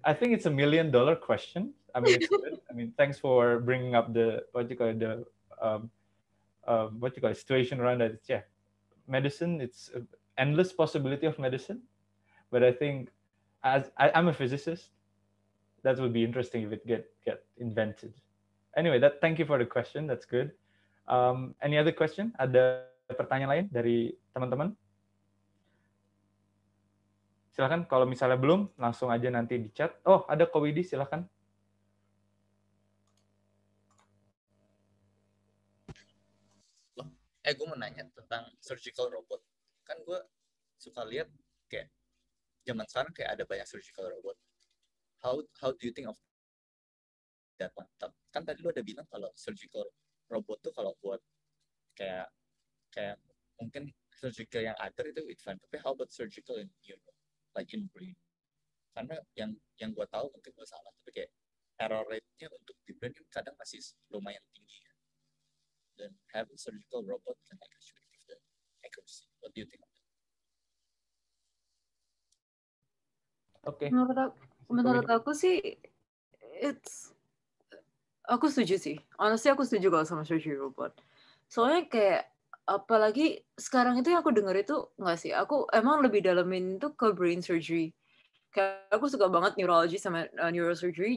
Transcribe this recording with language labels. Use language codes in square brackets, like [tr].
[en] I think it's $1 million question. I mean, it's good. I mean, thanks for bringing up the what you call it, the what you call it, situation around that. It's, yeah, medicine. It's an endless possibility of medicine, but I think I'm a physicist, that would be interesting if it get invented. Anyway, thank you for the question. That's good. Any other question? [id] Ada pertanyaan lain dari teman-teman? Silakan. Kalau misalnya belum, langsung aja nanti di chat. Oh, ada Kowidi, silakan. Gue mau nanya tentang surgical robot. Kan gue suka lihat kayak zaman sekarang kayak ada banyak surgical robot. [en] How do you think of that one? [id] Kan tadi lu ada bilang kalau surgical robot tuh kalau buat kayak mungkin surgical yang other itu [en] it's fine. [id] Tapi [en] how about surgical in like in brain? [id] Karena yang gue tahu mungkin gue salah, tapi kayak error rate-nya untuk di brain kan kadang masih lumayan tinggi ya. [en] Dan having surgical robot can actually give the accuracy. What do you think of that? [id] Oke. Menurut aku sih, aku setuju sih. Honestly, aku setuju kalau sama surgery robot. Soalnya kayak apalagi sekarang itu yang aku dengar itu nggak sih. Aku emang lebih dalamin itu ke brain surgery. Kayak aku suka banget neurology sama neurosurgery.